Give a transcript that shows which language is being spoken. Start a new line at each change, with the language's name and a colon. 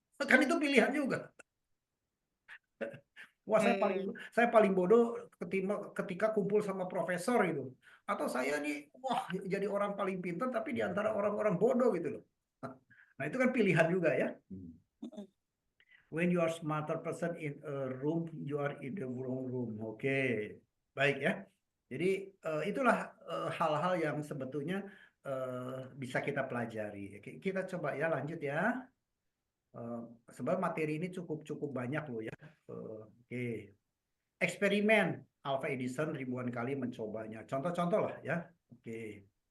Indonesian: Kan itu pilihan juga. Wah, saya paling bodoh ketika kumpul sama profesor itu. Atau saya nih, wah jadi orang paling pintar tapi di antara orang-orang bodoh gitu loh. Nah, itu kan pilihan juga ya.
English: When you are smarter person in a room, you are in the wrong room.
Indonesian: Oke, baik ya. Jadi itulah hal-hal yang sebetulnya bisa kita pelajari. Kita coba ya lanjut ya. Sebab materi ini cukup banyak loh ya. Oke. Eksperimen Alpha Edison ribuan kali mencobanya. Contoh-contoh lah ya. Oke.